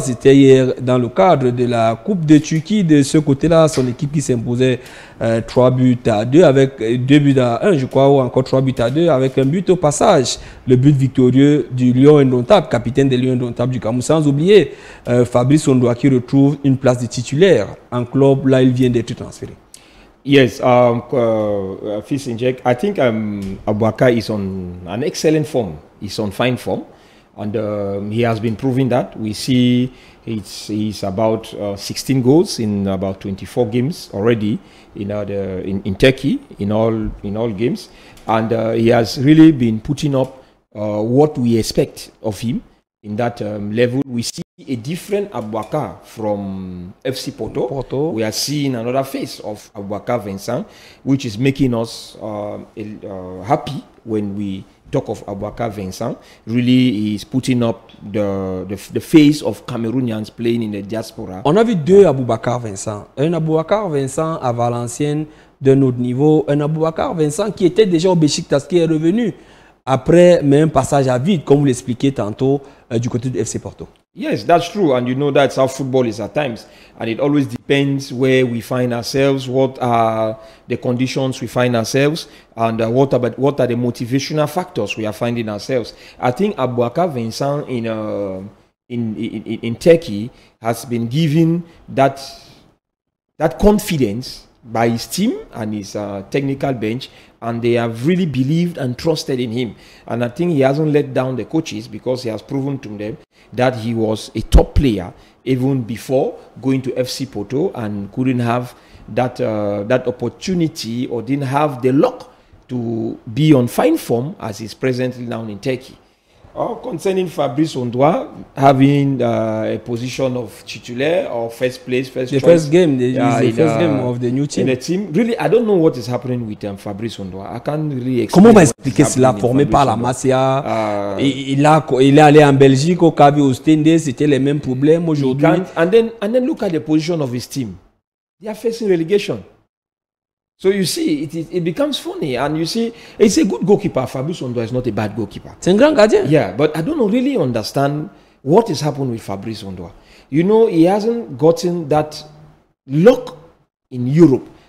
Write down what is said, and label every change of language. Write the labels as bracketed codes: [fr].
[fr] C'était hier dans le cadre de la Coupe de Turquie. De ce côté-là, son équipe qui s'imposait 3-2 avec 2-1, je crois, ou encore 3-2 avec un but au passage. Le but victorieux du Lion indomptable, capitaine des Lions indomptables du Cameroun. Sans oublier Fabrice Ondoa qui retrouve une place de titulaire en club. Là, il vient d'être transféré. [en] Yes, Fils Inject, I think Aboubacar is on an excellent form. He's on fine form. And he has been proving that. We see he's about 16 goals in about 24 games already in Turkey in all games, and he has really been putting up what we expect of him in that level. We see a different Aboubacar from FC Porto. We are seeing another face of Aboubacar Vincent, which is making us happy when we talk of Aboubacar Vincent. Really is putting up the face of Cameroonians playing in the diaspora. On a vu deux Aboubacar Vincent. Un Aboubacar Vincent à Valenciennes d'un autre niveau. Un Aboubacar Vincent qui était déjà au Beşiktaş, qui est revenu après même passage à vide, comme vous l'expliquiez tantôt, du côté du FC Porto. Yes, that's true, and you know that's how football is at times, and it always depends where we find ourselves, what are the conditions we find ourselves, and what are the motivational factors we are finding ourselves. I think Aboubacar Vincent in Turkey has been given that confidence by his team and his technical bench, and they have really believed and trusted in him. And I think he hasn't let down the coaches because he has proven to them that he was a top player even before going to FC Porto and couldn't have that opportunity or didn't have the luck to be on fine form as he's presently now in Turkey. Concerning Fabrice Ondoa having a position of titulaire or first choice. First game of the new team. In the team. Really, I don't know what is happening with Fabrice Ondoa. I can't really explain. [fr] Comment on va expliquer cela? Formé par la Masia, il est allé en Belgique, au Kavi, au Stende, c'était les mêmes problèmes aujourd'hui. [en] And then look at the position of his team. They are facing relegation. So you see, it becomes funny, and you see, it's a good goalkeeper. Fabrice Ondoa is not a bad goalkeeper. [fr] C'est un grand gardien. [en] Yeah, but I don't really understand what is happening with Fabrice Ondoa. You know, he hasn't gotten that luck in Europe.